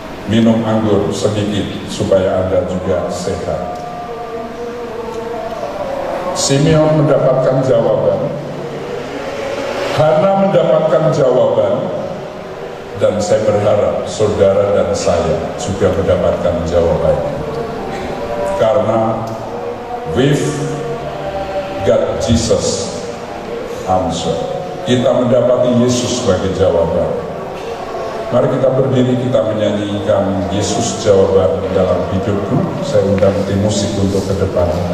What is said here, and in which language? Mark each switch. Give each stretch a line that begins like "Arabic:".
Indonesian: Minum anggur sedikit supaya Anda juga sehat. Simeon mendapatkan jawaban, Hana mendapatkan jawaban, dan saya berharap saudara dan saya juga mendapatkan jawabannya. Karena
English: we've got Jesus answer.
Indonesian: Kita mendapati Yesus sebagai jawaban. Mari kita berdiri, kita menyanyikan Yesus jawaban dalam hidupku. Saya undang tim musik untuk ke depan.